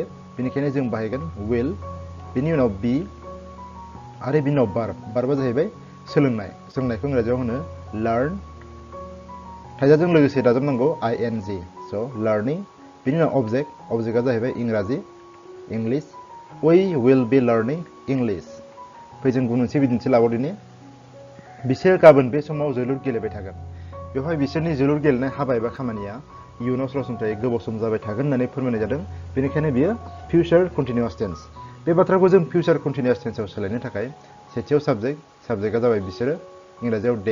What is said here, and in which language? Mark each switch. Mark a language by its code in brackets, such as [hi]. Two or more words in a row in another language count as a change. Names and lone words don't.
[brx] बेनिखायनो जों बाहायगोन विल, बेनि उनाव बी आरो बिनि उनाव भार्ब। भार्बआ जाहैबाय सोलोंनाय। सोलोंनायखौ इंराजियाव होनो लार्न। थाइजाजों लोगोसे दाजाबनांगौ आइएनजि, स' लार्निं। बिनि उनाव अबजेक्ट, अबजेक्टआ जाहैबाय इंराजि, इंलिश। [en] we will be learning English. [brx] फै जों गुबुन मोनसे बिदिन्थि लाबावदिनि। बिसोर गाबोन बे समाव जोलुर गेलेबाय थागोन। बेवहाय बिसोरनि जोलुर गेलेनाय हाबा एबा खामानिया इयुनाव सरासनस्रायै गोबाव सम जाबाय थागोन होननानै फोरमायनाय जादों। बेनिखायनो बियो [en] future continuous tense. [brx] बे बाथ्राखौ जों [en] future continuous tense [brx] सोलायनो थाखाय सेथियाव साबजेक्ट, साबजेक्टआ जाबाय बिसोरो, इंराजियाव दे।